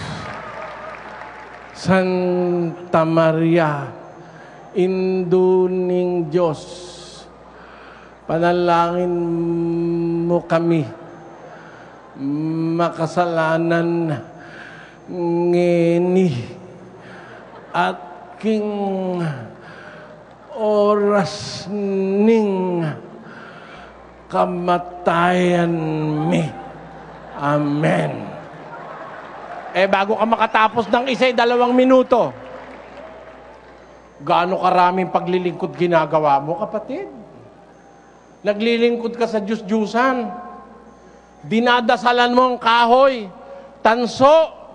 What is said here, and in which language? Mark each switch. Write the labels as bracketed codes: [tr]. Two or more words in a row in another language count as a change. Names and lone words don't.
[pam] Santa Maria, induning Diyos, panalangin mo kami, makasalanan ngeni, at king oras ning kamatayan mi. Amen. [tl] Eh, bago ka makatapos ng 1-2 minuto, gaano karaming paglilingkod ginagawa mo, kapatid? Naglilingkod ka sa Diyos-Diyusan. Dinadasalan mo ang kahoy, tanso, bato.